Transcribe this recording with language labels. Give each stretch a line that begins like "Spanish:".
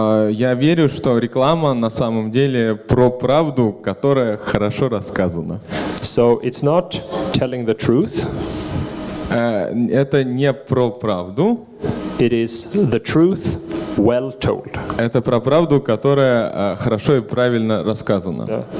Russian: Я верю, что реклама на самом деле про правду, которая хорошо рассказана.
English: So it's not telling the truth.
Russian: Это не про правду.
English: It is the truth well told.
Russian: Это про правду, которая хорошо и правильно рассказана.